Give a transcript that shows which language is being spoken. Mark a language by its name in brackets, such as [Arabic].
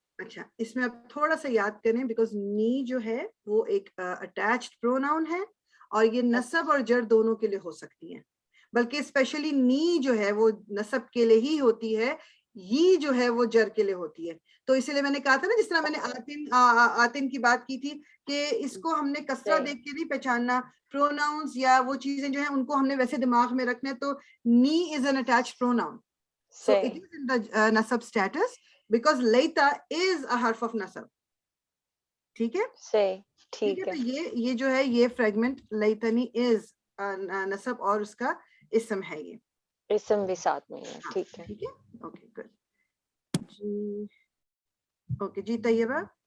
[Urdu] اچھا اس میں آپ تھوڑا سا یاد کریں, بیکاز نی جو ہے وہ ایک اٹیچڈ پروناؤن ہے اور یہ نصب اور جر دونوں کے لیے ہو سکتی ہے, بلکہ اسپیشلی نی جو ہے وہ نصب کے لیے ہی ہوتی ہے, یہ جو ہے وہ جر کے لیے ہوتی ہے. تو اسی لیے میں نے کہا تھا نا, جس طرح میں نے آتن کی بات کی تھی کہ اس کو ہم نے کسرہ دیکھ کے نہیں پہچاننا, پروناؤنز یا وہ چیزیں جو ہیں ان کو ہم نے ویسے دماغ میں رکھنا ہے. [English] تو نی is an attached pronoun, so it is in the nasab status because laita is a harf of nasab. [Urdu] ٹھیک ہے صحیح, ٹھیک ہے. ٹھیک ہے. تو یہ جو ہے یہ فریگمنٹ لیتنی از نصب اور اس کا اسم ہے, یہ اسم بھی ساتھ میں ہے. ٹھیک ہے. ٹھیک ہے. Okay good. جی اوکے جی طیبہ.